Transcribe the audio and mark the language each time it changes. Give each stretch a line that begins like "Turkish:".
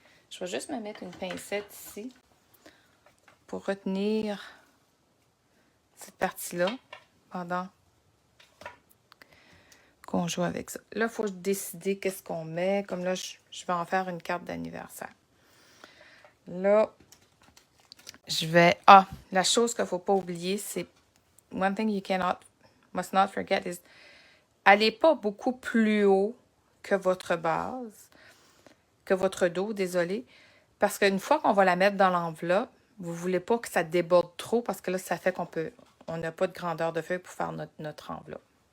French: Je vais juste me mettre une pincette ici pour retenir cette partie-là pendant qu'on joue avec ça. Là, il faut décider qu'est-ce qu'on met. Comme là, je vais en faire une carte d'anniversaire. Là, je vais... Ah, la chose qu'il ne faut pas oublier, c'est...
English: One thing you must not forget is...
French: Allez pas beaucoup plus haut que votre base, que votre dos, désolé. Parce qu'une fois qu'on va la mettre dans l'enveloppe, vous ne voulez pas que ça déborde trop parce que là, ça fait on n'a pas de grandeur de feuille pour faire notre enveloppe.